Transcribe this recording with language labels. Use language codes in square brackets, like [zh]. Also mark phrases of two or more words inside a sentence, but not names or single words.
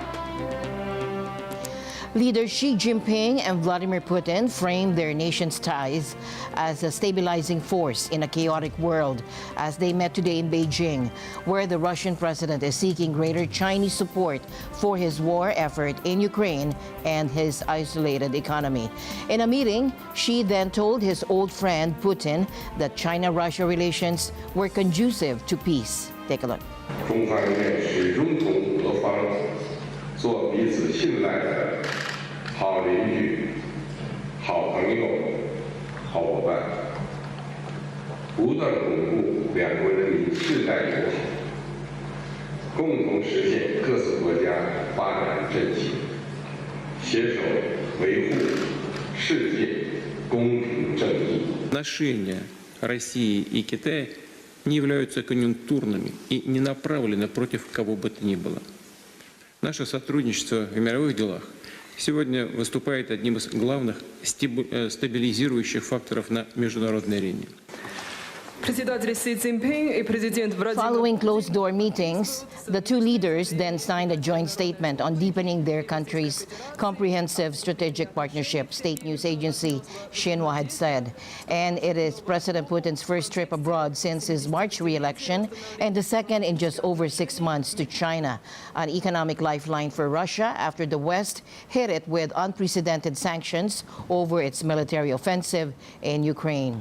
[en] Leaders Xi Jinping and Vladimir Putin framed their nation's ties as a stabilizing force in a chaotic world as they met today in Beijing, where the Russian president is seeking greater Chinese support for his war effort in Ukraine and his isolated economy. In a meeting, Xi then told his old friend Putin that China-Russia relations were conducive to peace. Take a look. [zh] 中方人民始终同俄方做彼此信赖的好邻居、好朋友、好伙伴，不断巩固两国人民世代友好，共同实现各自国家发展振兴，携手维护世界公平正义。 [ru] Отношения России и Китая не являются конъюнктурными и не направлены против кого бы то ни было. Наше сотрудничество в мировых делах сегодня выступает одним из главных стабилизирующих факторов на международной арене. [en] Following closed-door meetings, the two leaders then signed a joint statement on deepening their countries' comprehensive strategic partnership, state news agency Xinhua had said. And it is President Putin's first trip abroad since his March re-election and the second in just over 6 months to China, an economic lifeline for Russia after the West hit it with unprecedented sanctions over its military offensive in Ukraine.